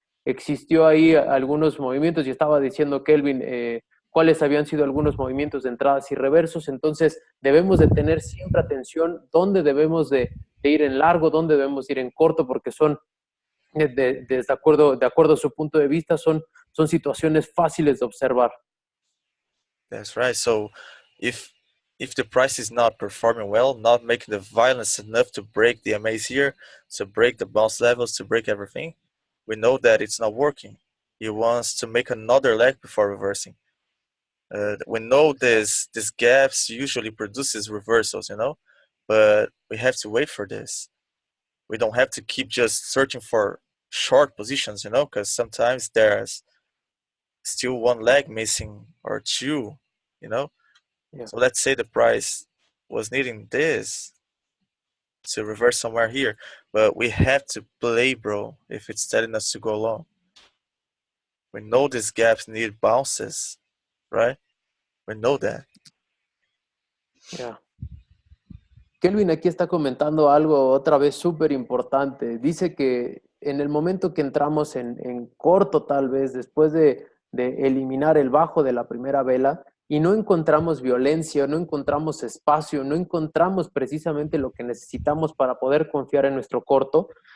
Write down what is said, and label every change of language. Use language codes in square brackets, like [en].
[es] Existió ahí algunos movimientos, y estaba diciendo Kelvin cuáles habían sido algunos movimientos de entradas y reversos. Entonces debemos de tener siempre atención dónde debemos de ir en largo, dónde debemos ir en corto, porque son, de acuerdo a su punto de vista, son situaciones fáciles de observar. [en] That's right. So if the price is not performing well, not making the violence enough to break the MAs here, to break the bounce levels, to break everything, we know that it's not working. He wants to make another leg before reversing. We know this gaps usually produces reversals, you know, but we have to wait for this. We don't have to keep just searching for short positions, you know, because sometimes there's still one leg missing or two, you know. Yeah. So let's say the price was needing this to reverse somewhere here, but we have to play, bro, if it's telling us to go long. We know these gaps need bounces, right? We know that. Yeah. [es] Kelvin aquí está comentando algo otra vez súper importante. Dice que en el momento que entramos en corto, tal vez, después de eliminar el bajo de la primera vela, y no encontramos violencia, no encontramos espacio, no encontramos precisamente lo que necesitamos para poder confiar en nuestro corto,